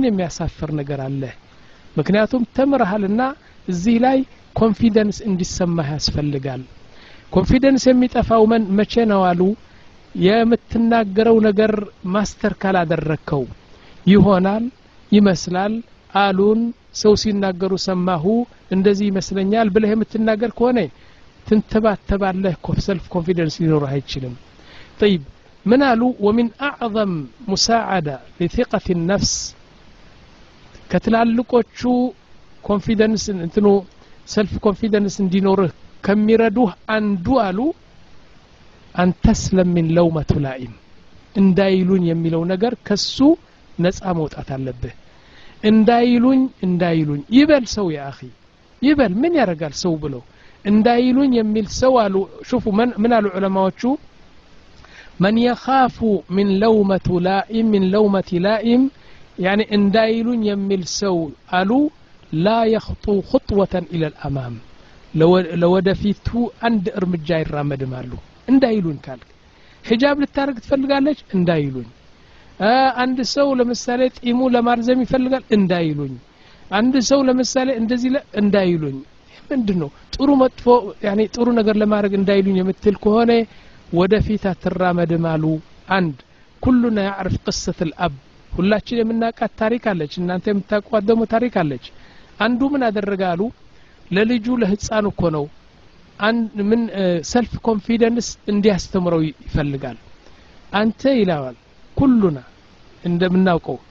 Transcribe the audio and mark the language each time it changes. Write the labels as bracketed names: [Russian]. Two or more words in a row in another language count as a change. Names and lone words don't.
[Amharic] የሚያሳፍር ነገር አለ ምክንያቱም ተምረሃልና እዚህ ላይ ኮንፊደንስ እንዲሰማህ ያስፈልጋል ኮንፊደንስ የሚጠፋው መቼ ነው አሉ የምትናገረው ነገር ማስተር ካላደረከው ይሆናል ይመስላል አሉን ሰው ሲናገሩ ሰማሁ እንደዚህ ይመስለኛል ብለህ የምትናገር ከሆነ ትንተባተባለህ [English] self confidence [Amharic] ሊኖርህ አይችልም [Arabic] طيب من قالوا ومن أعظم مساعدة لثقة النفس [Amharic] كتلالقوቹ ኮንፊደንስ እንትኑ [English] self confidence [Amharic] እንዲኖርህ ከሚረዱህ አንዱ አሉ [Arabic] أن تسلم من لومة لائم [Amharic] እንዳይሉኝ የሚለው ነገር ከሱ ነፃ መውጣት አለብህ እንዳይሉኝ ይበል ሰው [Arabic] يا اخي [Amharic] ይበል ምን ያረጋል ሰው ብሎ እንዳይሉኝ የሚል ሰው አሉ [Arabic] شوفوا من [Amharic] አሉ ዑለማዎቹ [Arabic] من يخاف من لومة لائم يعني [Amharic] እንዳይሉኝ የሚል ሰው አሉ [Arabic] لا يخطو خطوة إلى الأمام لو [Amharic] ወደፊቱ አንድ እርምጃ ይራመድም አሉ እንዳይሉኝ ካልክ ሒጃብ ልታረግ ትፈልጋለች እንዳይሉኝ አንድ ሰው ለምሳሌ ጢሙ ለማርዘም ይፈልጋል እንዳይሉኝ አንድ ሰው ለምሳሌ እንደዚህ እንዳይሉኝ ምንድነው ጥሩ መጥፎ يعني ጥሩ ነገር ለማድረግ እንዳይሉኝ የምትል ከሆነ ወደፊት አትራመድም አሉ አንድ [Arabic] كلنا يعرف قصة الأب [Amharic] ሁላችን የምናውቃት ታሪክ አለች እናንተ የምታውቋት ደግሞ ታሪክ አለች አንዱ ምን አደረጋሉ ለልጁ ለህፃኑ እኮ ነው ምን [English] self confidence [Amharic] እንዲያስተምረው ይፈልጋል አንተ ይላል ኩሉና እንደምናውቀው